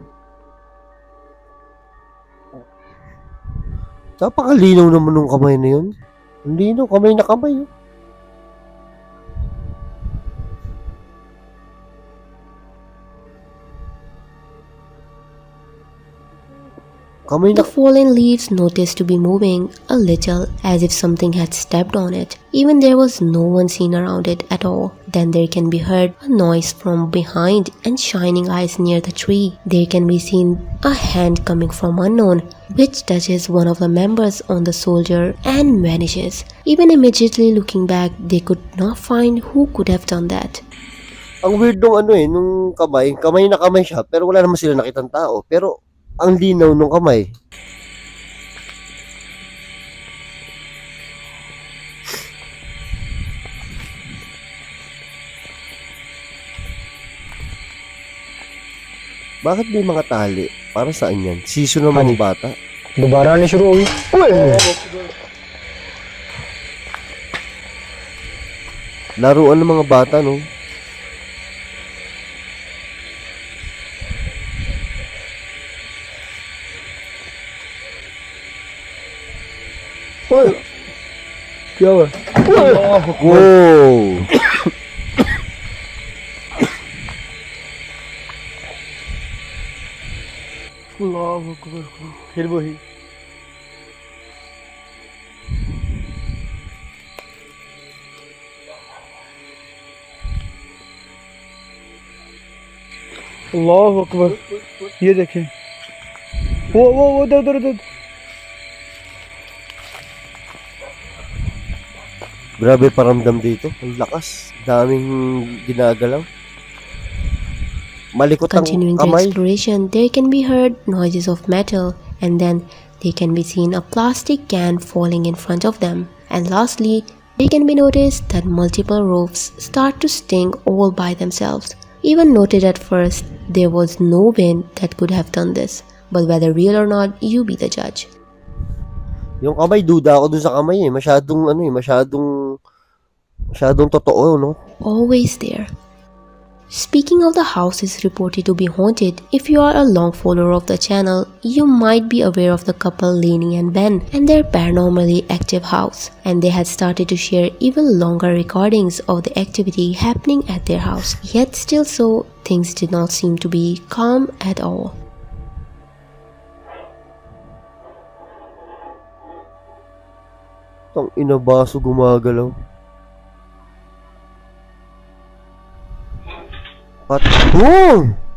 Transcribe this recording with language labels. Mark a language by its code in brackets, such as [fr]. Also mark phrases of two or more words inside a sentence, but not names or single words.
[tl] Napakalinaw naman ng kamay na yun. Ang linaw, kamay na kamay. Oh. Kamay na. [en] The fallen leaves noticed to be moving a little as if something had stepped on it. Even there was no one seen around it at all. Then there can be heard a noise from behind and shining eyes near the tree. There can be seen a hand coming from unknown, which touches one of the members on the soldier and vanishes. Even immediately looking back, they could not find who could have done that. [tl] Ang weird nung ano eh, nung kamay. Kamay na kamay siya, pero wala naman sila nakitang tao. Pero ang linaw nung kamay. Bakit may mga tali? Para saan yan? Season ng mga bata? [hi] दोबारा आनी शुरू होगी। [tl] Laruan ng mga bata, no? [hi] क्या हुआ? Wow! फिर वही [ar] الله أكبر. [hi] ये देखें वो उधर उधर उधर। [tl] Grabe paramdam dito. Ang lakas. Daming ginagalaw. Malikot ang [en] Continuing the [tl] kamay. [en] exploration, there can be heard noises of metal, and then they can be seen a plastic can falling in front of them. And lastly, they can be noticed that multiple roofs start to sting all by themselves. Even noted at first, there was no wind that could have done this. But whether real or not, you be the judge. [tl] Yung kamay, duda ako dun sa kamay eh. Masyadong ano eh, masyadong totoo, no? [en] Always there. Speaking of the house is reported to be haunted, if you are a long follower of the channel, you might be aware of the couple Lainey and Ben and their paranormally active house. And they had started to share even longer recordings of the activity happening at their house. Yet still so, things did not seem to be calm at all. [tl] Tang ina, baso gumagalaw. At boom!